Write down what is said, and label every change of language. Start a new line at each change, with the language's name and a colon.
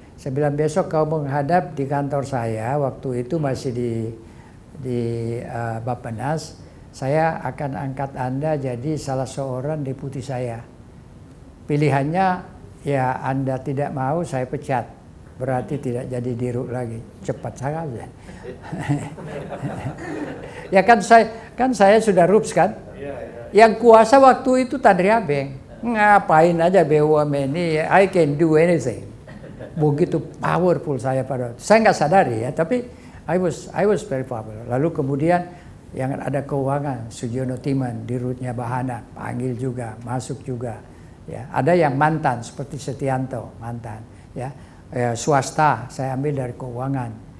Indonesian: Saya bilang besok kau menghadap di kantor saya, waktu itu masih di Bappenas, saya akan angkat Anda jadi salah seorang deputi saya. Pilihannya, ya Anda tidak mau, saya pecat. Berarti tidak jadi dirut lagi. Cepat saja. Ya kan saya sudah rups kan. Yang kuasa waktu itu Tandri Abeng. Ngapain aja BUMN ini,
English: I can do anything.
Indonesian: Begitu powerful saya pada waktu. Saya nggak sadari ya, tapi
English: I was very powerful.
Indonesian: Lalu kemudian yang ada keuangan, Sugiono Timan, dirutnya Bahana, panggil juga, masuk juga. Ya, ada yang mantan seperti Setianto, mantan. Ya, swasta saya ambil dari keuangan.